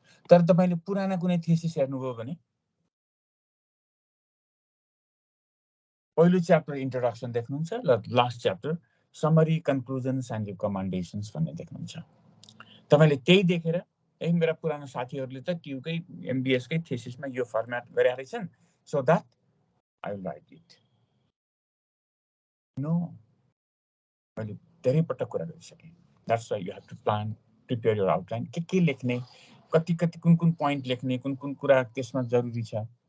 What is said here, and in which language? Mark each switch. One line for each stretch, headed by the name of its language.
Nepali: तर तपाईले पुराना कुनै थीसिस हेर्नुभयो भने पहिलो च्याप्टर इन्ट्रोडक्सन देख्नुहुन्छ र last chapter summary, conclusions and रिकमेन्डेसन्स भन्ने देख्नुहुन्छ. तपाईले त्यही देखेर मेरा पुरानो साथीहरुले त क्यूकै एमबीएस कै थीसिसमा यो फर्म्याट गरेका रहेछन्,
English: so that I will write it. No.
Nepali: मैले धेरै पटक कुरा गरिसके.
English: That's why you have to prepare your outline.
Nepali: के लेख्ने, कति कुन point लेख्ने, कुन कुरा त्यसमा जरुरी छ.